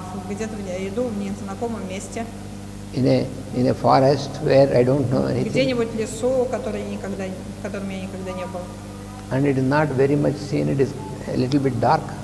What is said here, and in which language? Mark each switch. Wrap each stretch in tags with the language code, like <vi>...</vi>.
<ru>где-то я иду в незнакомом месте,</ru> <en>in a forest where I don't know anything,</en> <ru>где-нибудь в лесу, в котором я никогда не был.</ru> <en>and it is not very much seen, it is a little bit dark.</en>